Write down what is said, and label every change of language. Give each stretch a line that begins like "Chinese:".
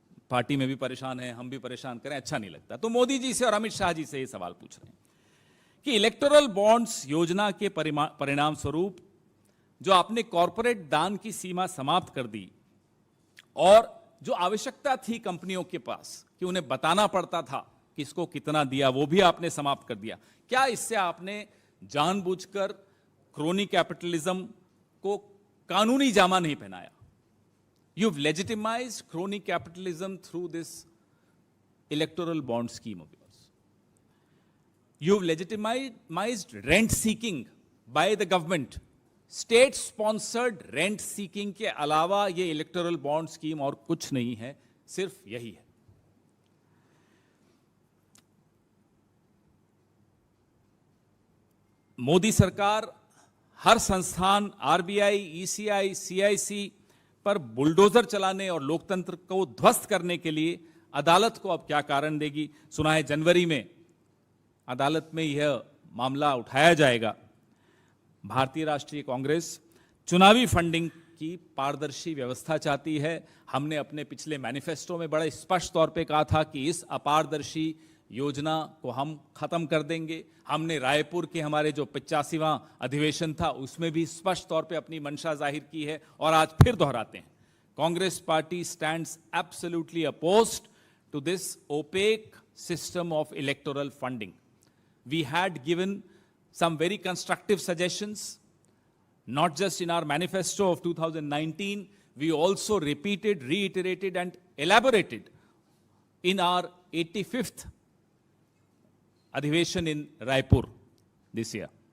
Hindi: Party में भी परेशान है, हम भी परेशान करें, अच्छा नहीं लगता। तो मोदी जी से और अमित शाह जी से ये सवाल पूछ रहे हैं कि इलेक्टोरल बॉन्ड्स योजना के परिणाम स्वरूप जो आपने कॉरपोरेट दान की सीमा समाप्त कर दी, और जो आवश्यकता थी कंपनियों के पास कि उन्हें बताना पड़ता था किसको कितना दिया, वो भी आपने समाप्त कर दिया। क्या इससे आपने जानबूझकर क्रोनी कैपिटलिज्म को कानूनी जामा नहीं पहनाया?
English: You've legitimized crony capitalism through this electoral bond scheme of yours. You've legitimized rent seeking by the government. State sponsored rent seeking
Hindi: के अलावा ये electoral bond scheme और कुछ नहीं है, सिर्फ यही है। मोदी सरकार हर संस्थान, आरबीआई, ईसीआई, सीआईसी पर बुलडोजर चलाने और लोकतंत्र को ध्वस्त करने के लिए अदालत को अब क्या कारण देगी? सुना है जनवरी में अदालत में यह मामला उठाया जाएगा। भारतीय राष्ट्रीय कांग्रेस चुनावी फंडिंग की पारदर्शी व्यवस्था चाहती है। हमने अपने पिछले मैनिफेस्टो में बड़े स्पष्ट तौर पे कहा था कि इस अपारदर्शी योजना को हम खत्म कर देंगे। हमने रायपुर के हमारे जो 85वां अधिवेशन था उसमें भी स्पष्ट तौर पे अपनी मंशा जाहिर की है, और आज फिर दोहराते हैं।
English: Congress party stands absolutely opposed to this opaque system of electoral funding. We had given some very constructive suggestions, not just in our manifesto of 2019, we also repeated, reiterated and elaborated in our 85th Adhiveshan in Raipur this year.